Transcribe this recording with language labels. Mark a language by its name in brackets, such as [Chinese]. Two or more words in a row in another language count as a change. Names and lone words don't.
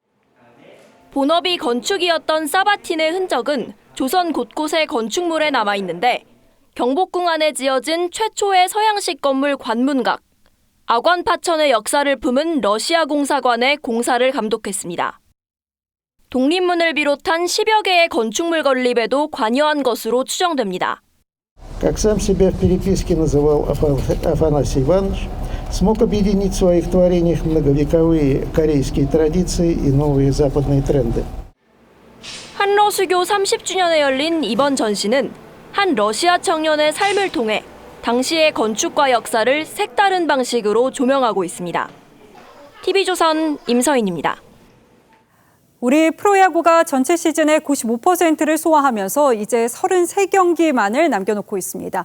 [Korean] 본업이 건축이었던 사바틴의 흔적은 조선 곳곳의 건축물에 남아있는데 경복궁 안에 지어진 최초의 서양식 건물 관문각, 아관파천의 역사를 품은 러시아 공사관의 공사를 감독했습니다. 독립문을 비롯한 10여 개의 건축물 건립에도 관여한 것으로 추정됩니다. [Russian] Как сам себя в переписке называл Афанасий Иванович, смог объединить в своих творениях многовековые корейские традиции и новые западные тренды. [Korean] 한러수교 30주년에 열린 이번 전시는 한 러시아 청년의 삶을 통해 당시의 건축과 역사를 색다른 방식으로 조명하고 있습니다. TV조선 임서인입니다. 우리 프로야구가 전체 시즌의 95%를 소화하면서 이제 33경기만을 남겨놓고 있습니다.